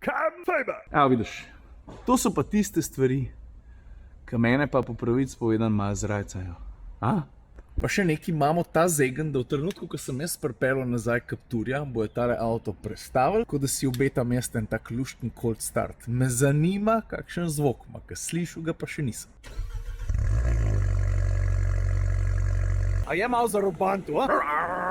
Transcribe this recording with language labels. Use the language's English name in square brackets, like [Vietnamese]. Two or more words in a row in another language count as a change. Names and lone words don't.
[English] Carbon fiber. [Slovenian] Evo, vidiš, to so pa tiste stvari, ki mene pa po pravici povedan malo zrajcajo. Pa še nekaj imamo ta zegen, da v trenutku, ko sem jaz pripeljal nazaj Capturja, bojo tale avto prestavili, kot da si obetam jaz ten tak lušten [English] cold start. [Slovenian] Me zanima, kakšen zvok ima, ker slišal ga pa še nisem. A je malo zaroban tu,